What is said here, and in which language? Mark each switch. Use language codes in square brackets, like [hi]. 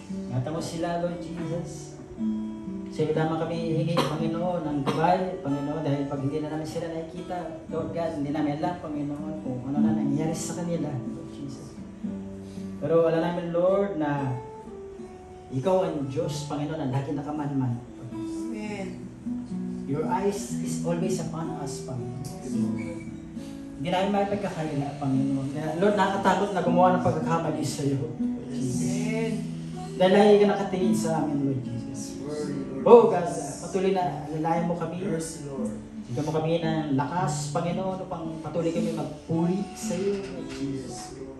[tl] Ingatan mo sila, Lord Jesus. Sa iyo lamang kami hingi, Panginoon, ng gabay, Panginoon, dahil pag hindi na namin sila nakikita, Lord God, hindi namin alam, Panginoon, kung ano na nangyayari sa kanila, Lord Jesus. Pero wala namin, Lord, na ikaw ang Diyos, Panginoon, ang lagi nakamanman. Amen. [en] Your eyes is always upon us, Panginoon. [tl] Hindi namin may pagkakaila, Panginoon. Kaya, Lord, nakakatakot na gumawa ng pagkakamali sa iyo. Amen. Dahil lagi ka nakatingin sa amin, Lord Jesus. Oh, God, patuloy na lalayan mo kami. Bigyan mo kami ng lakas, Panginoon, upang patuloy kami magpuri sa iyo, Lord Jesus.